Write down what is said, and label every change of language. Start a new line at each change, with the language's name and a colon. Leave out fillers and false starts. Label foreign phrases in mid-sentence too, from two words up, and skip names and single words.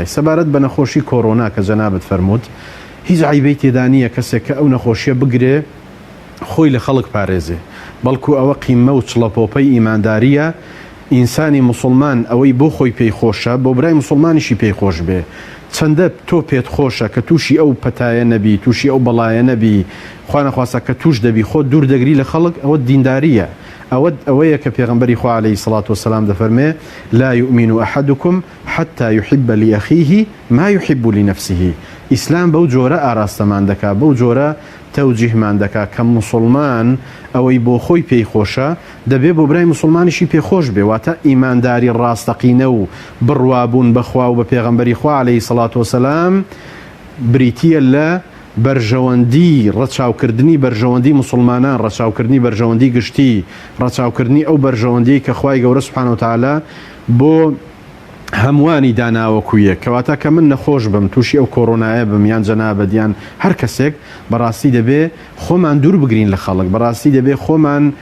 Central Kurdish: سەبارەت بە نەخۆشی کۆرۆنا کە جەنابەت فەرمووت، هیچ عیبەی تێدا نییە کەسێک کە ئەو نەخۆشیە بگرێ خۆی لە خەڵک پارێزێ، بەڵکو ئەوە قیمە و چڵەپۆپەی ئیمانداریە ئینسانی مسلمان ئەوەی بۆ خۆی پێی خۆشە بۆ برای مسلمانیشی پێی خۆش بێ چەندە تۆ پێت خۆشە کە تووشی ئەو پەتایە نەبی تووشی ئەو بەڵایە نەبی خوا نەخواسە کە توش دەبی خۆ دوور دەگری لە خەڵک ئەوە دینداریە ئەوەیە کە پێغەمبەری خوا عەلەیهی
Arabic: سەڵات وەسەلام
Central Kurdish: دەفەرمێ
Arabic: لا يؤمن أحدكم حتى يحب لأخيه ما يحب لنفسه
Central Kurdish: ئیسلام بەو جۆرە ئاراستەمان دەکا بەو جۆرە تەوجیهمان دەکا کە مسلمان ئەوەی بۆ خۆی پێی خۆشە دەبێ بۆ برای مسلمانیشی پێخۆش بێ واتە ئیمانداری ڕاستەقینە و بڕوابوون بەخوا و بە پێغەمبەری خوا
Arabic: عەلەیهی سەڵات وەسەلام
Central Kurdish: بریتیە لە بەرژەوەندی ڕەچاوکردنی بەرژەوەندی مسلمانان ڕەچاوکردنی بەرژەوەندی گشتی ڕەچاوکردنی ئەو بەرژەوەندی کە خوای گەورە
Arabic: سوبحانە وتەعالا
Central Kurdish: بۆ هەمووانی داناوەکویە کەواتە کە من نەخۆش بم تووشی ئەو کۆڕۆنایە بم یان جەنابەت هەر کەسێک بەڕاستی دەبێ خۆمان دوور بگرین لە خەڵک بەڕاستی دەبێ خۆمان